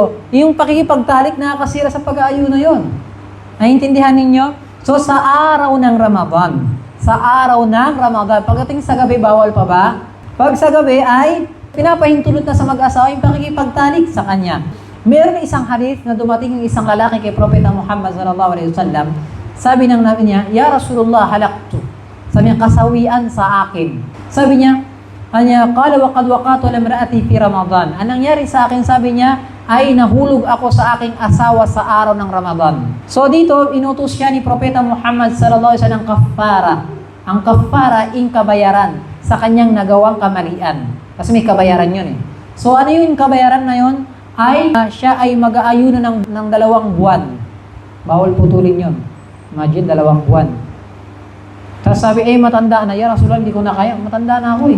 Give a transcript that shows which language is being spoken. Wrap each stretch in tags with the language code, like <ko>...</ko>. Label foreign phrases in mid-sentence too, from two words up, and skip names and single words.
<tl>So, yung pakikipagtalik nakakasira sa pag-aayo na yon. Naintindihan ninyo? So sa araw ng Ramadan, pagdating sa gabi, bawal pa ba? Pag sa gabi ay pinapahintulot na sa mag-asawa yung pakikipagtalik sa kanya. Meron isang hadith na dumating yung isang lalaki kay Propeta Muhammad</tl> <ar>صلى الله عليه وسلم.</ar> <tl>Sabi ng nabi niya,</tl> <ar>"يا رسول الله هلكت."</ar> <tl>Sabi niya, kasawian sa akin. Sabi niya,</tl> <ar>قال وقد وقعت لامرأتي في رمضان.</ar> <tl>Anong nangyari sa akin? Sabi niya, ay nahulog ako sa aking asawa sa araw ng Ramadan. So dito, inutos siya ni Propeta Muhammad</tl> <ar>صلى الله عليه وسلم</ar> <tl>kafara. Ang kafara, kabayaran sa kanyang nagawang kamalian. Kasi may kabayaran yun eh. So ano yung kabayaran na yun? Ay siya ay mag-aayuno ng 2 buwan. Bawal putulin yun. Imagine, 2 buwan. Tapos sabi, matanda na.</tl> <ar>يا رسول الله,</ar> <tl>hindi ko na kaya. Matanda na ako eh.</tl>